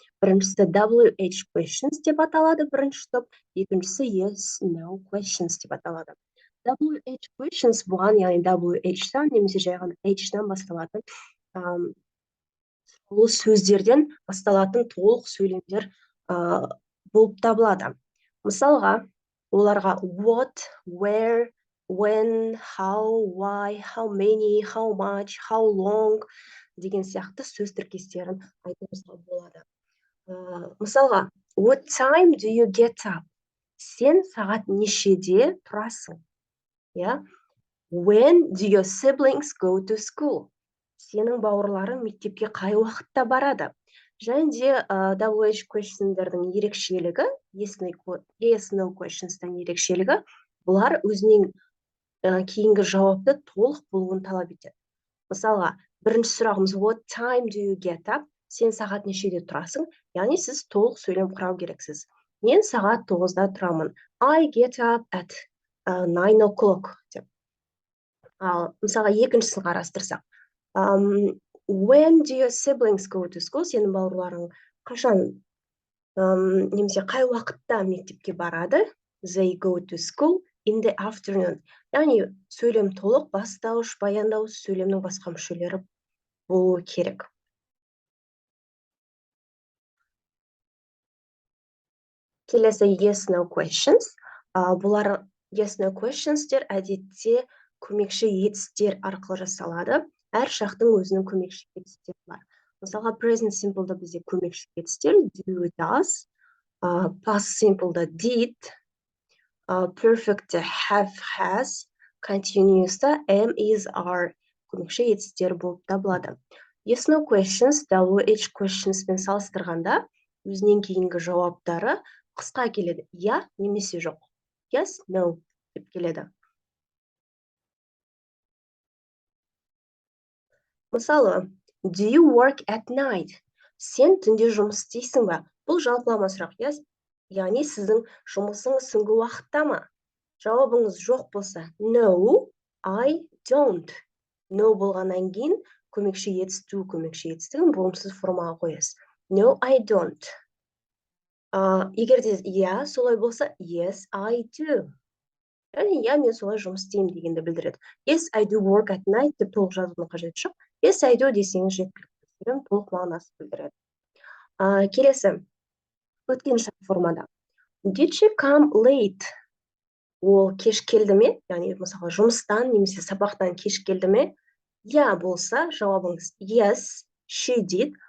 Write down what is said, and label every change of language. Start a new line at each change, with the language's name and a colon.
Kazakh: Біріншісі WH questions деп аталады, бірінші топ, екіншісі yes, no questions деп аталады. WH questions бұған, яғни WH-тан немесе жай ғана H-тан басталатын сөздерден басталатын толық сөйлемдер болып табылады. Мысалға, оларға what, where, when, how, why, how many, how much, how long деген сияқты сөз тіркестерін айтуымызға болады.
English: Мысалға, what time do you get up?
Kazakh: Сен сағат нешеде тұрасың?
English: When do your siblings go to school?
Kazakh: Сенің бауырларың мектепке қай уақытта барады? Және де WH question'дардың ерекшелігі, yes, no question'стан ерекшелігі, бұлар өзінен кейінгі жауапты толық болуын талап етеді. Мысалға, бірінші сұрағымыз
English: what time do you get up?
Kazakh: Сен сағат нешеде тұрасың? Яғни сіз толық сөйлем құрау керексіз. Мен сағат 9-да тұрамын.
English: I get up at 9 o'clock
Kazakh: деп. Ал мысалға екіншісін қарастырсақ.
English: When do your siblings go to school?
Kazakh: Сенің бауырларың қашан немесе қай уақытта мектепке барады?
English: They go to school in the afternoon.
Kazakh: Яғни сөйлем толық, бастауыш, баяндауыш сөйлемнің басқа мүшелері болуы керек. Келесі
English: yes, no questions.
Kazakh: Бұлар yes, no questions'тер әдетте көмекші етістер арқылы жасалады. Әр шақтың өзінің көмекші етістері бар. Мысалға, present simple'да бізде көмекші етістер do, does, past simple'да did, perfect'те have, has, continuous'та am, is, are көмекші етістер болып табылады. Yes, no questions, WH questionspен салыстырғанда өзінен кейінгі жауаптары қысқа келеді. Я немесе жоқ. Yes, no деп келеді. Мысалы,
English: do you work at night?
Kazakh: Сен түнде жұмыс істейсің ба? Бұл жалпылама сұрақ, яғни сіздің жұмысыңыз түнгі уақытта ма? Жауабыңыз жоқ болса,
English: no, I don't.
Kazakh: No болғаннан кейін көмекші етісту, көмекші етістігін болымсыз формаға қоясыз.
English: No, I don't.
Kazakh: Егер де иә, солай болса,
English: yes, I do.
Kazakh: Яғни, иә, мен солай жұмыс істеймін дегенді білдіреді.
English: Yes, I do work at night
Kazakh: деп толық жазудың қажеті жоқ.
English: Yes, I do
Kazakh: десеңіз жеткілікті, толық мағынасы білдіреді. Келесі, өткен шарт формада.
English: Did she come late?
Kazakh: Ол кеш келді ме? Яғни, мысалы, жұмыстан немесе сабақтан кеш келді ме? Я болса, жауабыңыз
English: yes, she did.